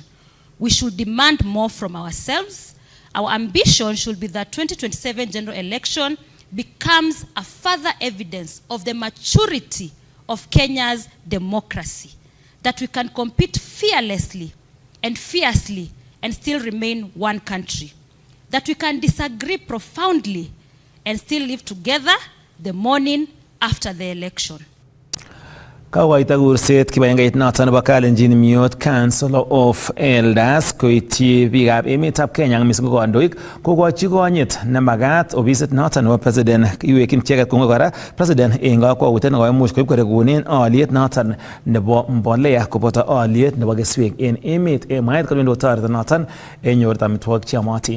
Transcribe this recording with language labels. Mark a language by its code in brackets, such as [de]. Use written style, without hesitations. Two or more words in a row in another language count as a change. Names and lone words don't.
[en] We should demand more from ourselves. Our ambition should be that 2027 general election becomes a further evidence of the maturity of Kenya's democracy, that we can compete fearlessly and fiercely and still remain one country, that we can disagree profoundly and still live together the morning after the election. [kln] Kawaita kurset kibagengeit noton nebo Kalenjin Miyot Council of Elders koityi biikab emetab Kenya mising ko kandoik kokochi konyit nemagat ofisit noton nebo president iwekyin icheket kongoi kora president eng kakwautiet nekoimuch koib koregunen aliet noton nebo mbolea koboto aliet nebo keswek en emet mwaet kole toreto noton eng nyorunetab amitwogik cheyomotin.